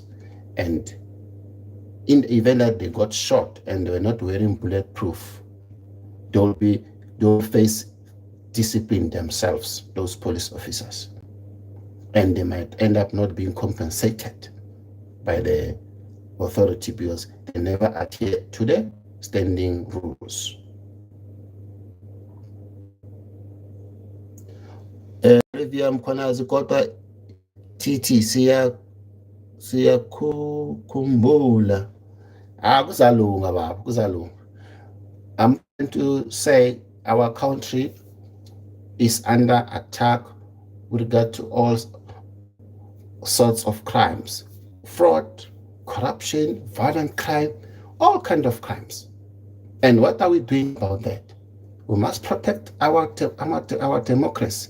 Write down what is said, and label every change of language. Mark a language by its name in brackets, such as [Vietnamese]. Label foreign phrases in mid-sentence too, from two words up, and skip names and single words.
[English] And in the event that they got shot and they were not wearing bulletproof, they'll face discipline themselves, those police officers. And they might end up not being compensated by the authority because they never adhere to the standing rules. [Zulu] Mkhonazi kodwa TT siyakhumbula kuzalunga baba, kuzalunga. [English] I'm going to say our country is under attack with regard to all sorts of crimes. Fraud, corruption, violent crime, all kinds of crimes. And what are we doing about that? We must protect our democracy.